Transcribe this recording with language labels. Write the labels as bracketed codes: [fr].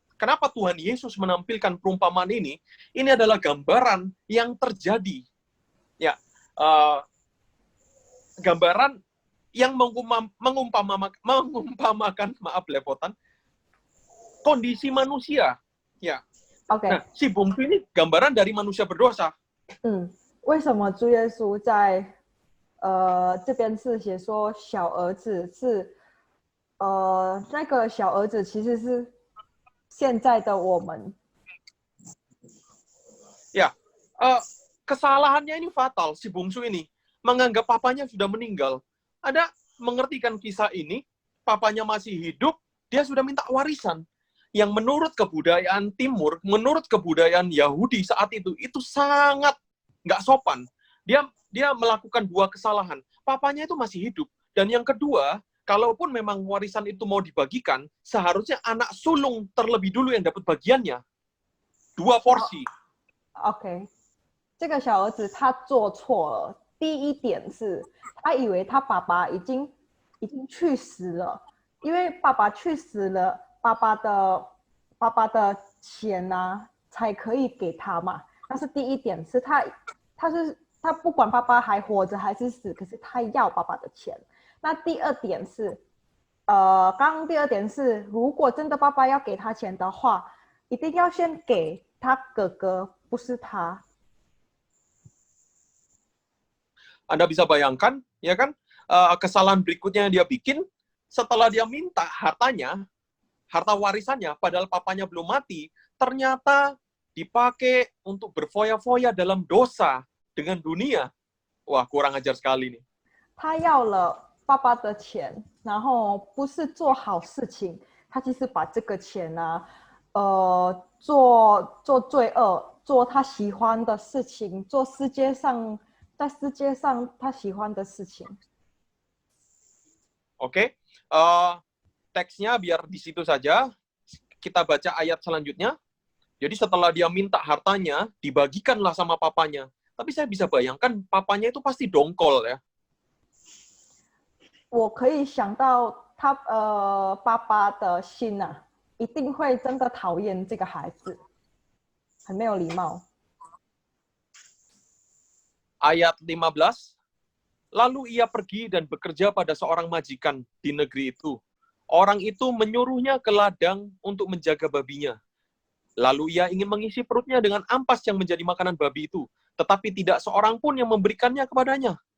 [id] Kenapa Tuhan Yesus menampilkan perumpamaan ini? Ini adalah gambaran yang terjadi. Ya, gambaran yang mengumpamakan, maaf lepotan, kondisi manusia. Ya. OK， Nah, si bungsu ini gambaran dari manusia berdosa. [zh] 为什么主耶稣在这边是写说小儿子是那个小儿子其实是现在的我们。 [id] Ya, kesalahannya ini fatal, si bungsu ini. Menganggap papanya sudah meninggal. Anda mengerti kan kisah ini? Papanya masih hidup, dia sudah minta warisan. Yang menurut kebudayaan Timur, menurut kebudayaan Yahudi saat itu sangat nggak sopan. Dia melakukan 2 kesalahan. Papanya itu masih hidup. Dan yang kedua, kalaupun memang warisan itu mau dibagikan, seharusnya anak sulung terlebih dulu yang dapat bagiannya. 2 porsi. [zh] OK， 这个小儿子他做错了。第一点是，他以为他爸爸已经去世了，因为爸爸去世了，爸爸的钱啊才可以给他嘛。但是第一点是他不管爸爸还活着还是死，可是他要爸爸的钱。那第二点是，刚刚第二点是，如果真的爸爸要给他钱的话，一定要先给他哥哥，不是他。 [id] Anda bisa bayangkan, ya kan, kesalahan berikutnya yang dia bikin, setelah dia minta hartanya, harta warisannya, padahal papanya belum mati, ternyata dipakai untuk berfoya-foya dalam dosa dengan dunia. Wah, kurang ajar sekali nih. [zh] 他要了爸爸的钱，然后不是做好事情，他其实把这个钱呢、做罪恶，做他喜欢的事情，做在世界上他喜欢的事情。 [id] Oke, teksnya biar di situ saja. Kita baca ayat selanjutnya. Jadi setelah dia minta hartanya, dibagikanlah sama papanya. Tapi saya bisa bayangkan papanya itu pasti dongkol ya. [zh] 我可以想到他爸爸的心啊，一定会真的讨厌这个孩子，很没有礼貌。 [id] Ayat 15. Lalu ia pergi dan bekerja pada seorang majikan di negeri itu. Orang itu menyuruhnya ke ladang untuk menjaga babinya. Lalu ia ingin mengisi perutnya dengan ampas yang menjadi makanan babi itu, tetapi tidak seorang pun yang memberikannya kepadanya.